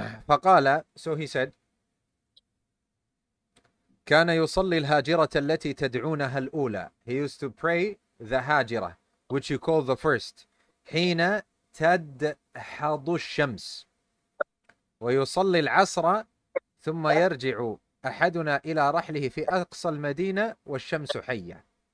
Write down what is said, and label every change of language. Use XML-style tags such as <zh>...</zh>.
<ar>فقال,</ar> <en>so he said,</en> <ar>كان يصلي الهاجرة التي تدعونها الأولى.</ar> <en>He used to pray the هاجرة, which you call the first.</en> <ar>حين تدحض الشمس. ويصلي العصر ثم يرجع أحدنا إلى رحله في أقصى المدينة والشمس حية.</ar>